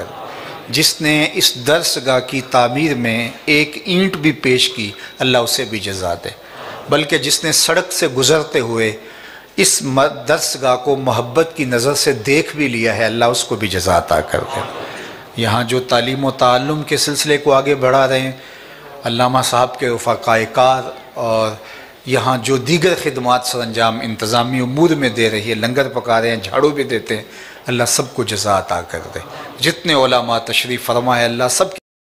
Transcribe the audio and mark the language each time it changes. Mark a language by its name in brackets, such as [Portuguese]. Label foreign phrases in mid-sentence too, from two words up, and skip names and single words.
[Urdu] جس نے اس درسگاہ کی تعمیر میں ایک اینٹ بھی پیش کی، اللہ اسے بھی جزا دے، بلکہ جس نے سڑک سے گزرتے ہوئے اس درسگاہ کو محبت کی نظر سے دیکھ بھی لیا ہے، اللہ اس کو بھی جزا عطا کر دے۔ یہاں جو تعلیم و تعلم کے سلسلے کو آگے بڑھا رہے ہیں علامہ صاحب کے رفقائے کار، اور یہاں جو دیگر خدمات سر انجام انتظامی امور میں دے رہی ہے، لنگر پکا رہے ہیں، جھاڑو بھی دیتے ہیں، اللہ سب کو جزا عطا کر دے۔ جتنے علماء تشریف فرما ہے، اللہ سب